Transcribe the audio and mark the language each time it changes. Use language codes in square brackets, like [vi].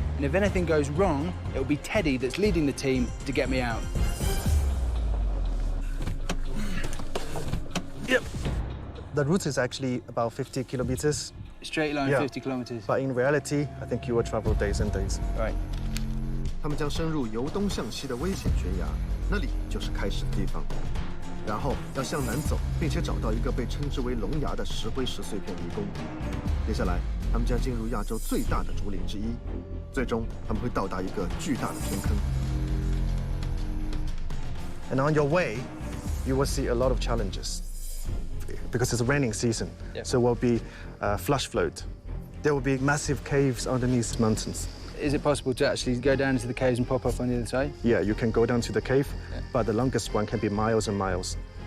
[en] And if anything goes wrong, it will be Teddy that's leading the team to get me out. Yep. The route is actually about 50 kilometers. Straight line, Yeah. 50 kilometers. But in reality, I think you will travel days and days. Right. [zh] 他们将深入由东向西的危险悬崖，那里就是开始的地方。然后要向南走，并且找到一个被称之为龙崖的石灰石碎片迷宫。接下来，他们将进入亚洲最大的竹林之一，最终他们会到达一个巨大的天坑。 [en] And on your way, you will see a lot of challenges because it's a raining season. Yeah. So will be flash flood. There will be massive caves underneath mountains. Is it possible to actually go down into the caves and pop up on the other side? Yeah, you can go down to the cave, but the longest one can be miles and miles.